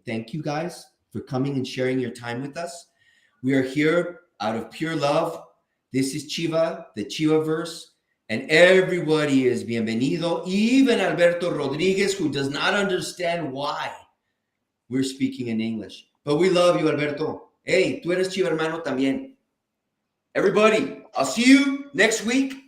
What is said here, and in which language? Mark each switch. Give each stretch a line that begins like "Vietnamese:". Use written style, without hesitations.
English: Thank you guys for coming and sharing your time with us. We are here out of pure love. This is Chiva, the Chivaverse. And everybody is bienvenido, even Alberto Rodriguez, who does not understand why we're speaking in English. But we love you, Alberto.
Spanish: Hey, tú eres Chiva hermano también.
English: Everybody, I'll see you next week.